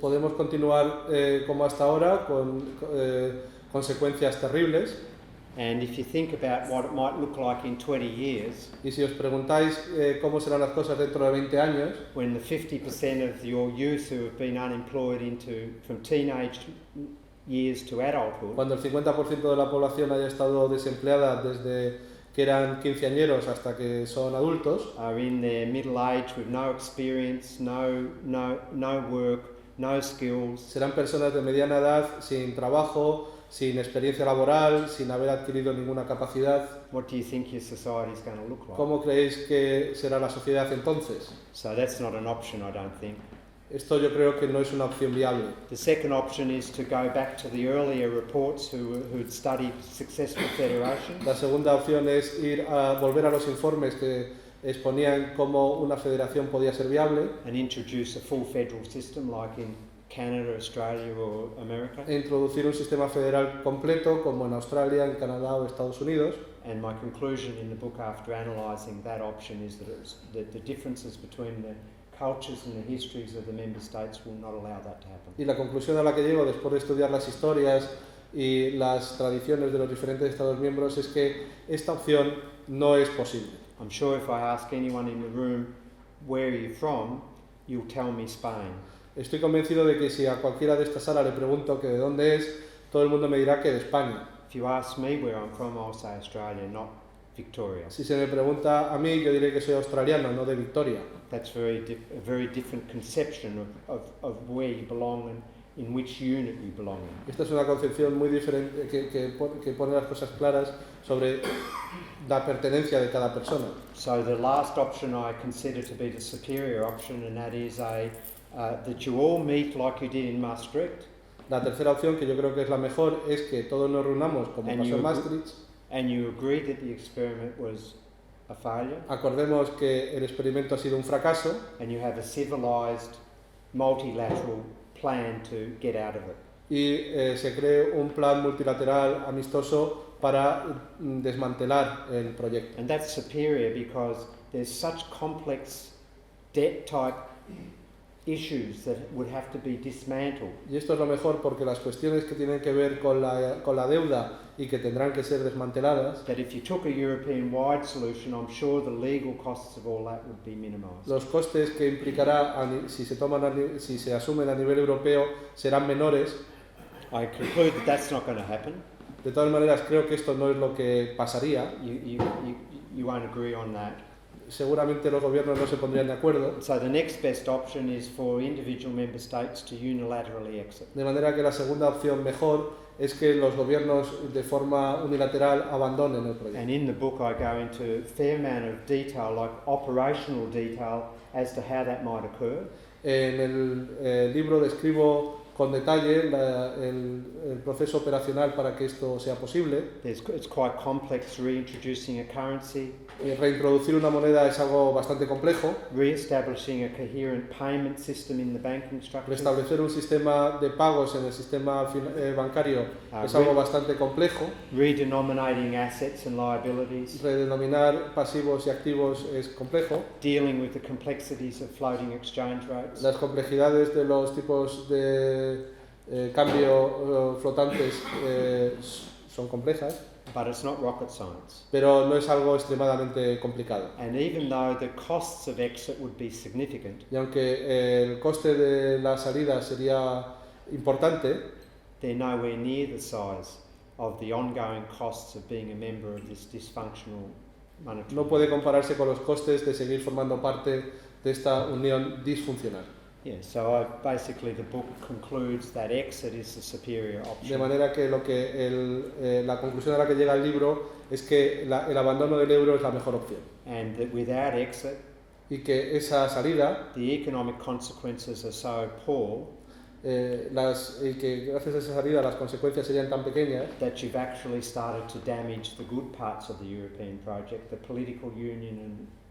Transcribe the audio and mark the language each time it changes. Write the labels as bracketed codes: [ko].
[es] Podemos continuar como hasta ahora con consecuencias terribles. [en] And if you think about what it might look like in 20 years, [es] Y si os preguntáis cómo serán las cosas dentro de 20 años, [en] when the 50% of your youth who have been unemployed from teenage years to adulthood, [es] cuando el 50% de la población haya estado desempleada desde que eran quinceañeros hasta que son adultos, [en] are in their middle age with no experience, no work, no skills, [es] serán personas de mediana edad, sin trabajo, sin experiencia laboral, sin haber adquirido ninguna capacidad. [en] what do you think your society is going to look like? [es] ¿Cómo creéis que será la sociedad entonces? [en] So that's not an option, I don't think. [es] Esto yo creo que no es una opción viable. [en] The second option is to go back to the earlier reports who'd studied successful federation. [es] La segunda opción es volver a los informes que exponían cómo una federación podía ser viable [en] And introduce a full federal system like in Canada, Australia or America. [es] e introducir un sistema federal completo como en Australia, en Canadá o Estados Unidos. [en] And my conclusion in the book after analysing that option is that the differences between the cultures and the histories of the member states will not allow that to happen. [es] Y la conclusión a la que llego después de estudiar las historias y las tradiciones de los diferentes Estados miembros es que esta opción no es posible. [en] I'm sure if I ask anyone in the room, where are you from, you'll tell me Spain. [es] Estoy convencido de que si a cualquiera de esta sala le pregunto que de dónde es, todo el mundo me dirá que de España. [en] If you ask me where I'm from, I'll say Australia, not Victoria. [es] Si se me pregunta a mí, yo diré que soy australiano, no de Victoria. [en] That's a very different conception of where you belong in which unit you belong in. [es] Esta es una concepción muy diferente que pone las cosas claras sobre la pertenencia de cada persona. [en] So the last option I consider to be the superior option, and that is that you all meet like you did in Maastricht. [es] La tercera opción, que yo creo que es la mejor, es que todos nos reunamos como [en] And [es] pasó [en] you [es] en Maastricht. [en] And you agree that the experiment was a failure. [es] Acordemos que el experimento ha sido un fracaso. [en] And you have a civilized, multilateral plan to get out of it. [es] Y se cree un plan multilateral amistoso para desmantelar el proyecto. [en] And that's superior because there's such complex debt type issues that would have to be dismantled. [es] Y esto es lo mejor porque las cuestiones que tienen que ver con la deuda y que tendrán que ser desmanteladas, [en] That if you took a European-wide solution, I'm sure the legal costs of all that would be minimized. [es] los costes que implicará si se asumen a nivel europeo serán menores. [en] I conclude that that's not going to happen. [es] De todas maneras, creo que esto no es lo que pasaría. [en] You won't agree on that. [es] Seguramente los gobiernos no se pondrían de acuerdo. [en] So the next best option is for individual member states to unilaterally exit. [es] De manera que la segunda opción mejor es que los gobiernos de forma unilateral abandonen el proyecto. [en] And in the book I go into a fair amount of detail, like operational detail, as to how that might occur. [es] En el libro describo con detalle el proceso operacional para que esto sea posible. [en] It's quite complex reintroducing a currency, [es] Reintroducir una moneda es algo bastante complejo. [en] re-establishing a coherent payment system in the banking structure, [es] Restablecer un sistema de pagos en el sistema bancario es algo bastante complejo. [en] redenominating assets and liabilities, [es] Redenominar pasivos y activos es complejo. [en] dealing with the complexities of floating exchange rates. [es] Las complejidades de los tipos de cambio flotantes son complejas, [en] But it's not rocket science. [es] pero no es algo extremadamente complicado. [en] And even though the costs of exit would be significant, [es] Y aunque el coste de la salida sería importante, [en] they're nowhere near the size of the ongoing costs of being a member of this dysfunctional monetary [es] no puede compararse con los costes de seguir formando parte de esta unión disfuncional. [en] Yeah, so basically the book concludes that exit is the superior [es] De [en] option. [es] manera que la conclusión a la que llega el libro es que el abandono del euro es la mejor opción. [en] And that without exit, [es] Y que esa salida, [en] the economic consequences are so poor [es] y que gracias a esa salida las consecuencias serían tan pequeñas [en] that you've actually started to damage the good parts of the European project, the political union and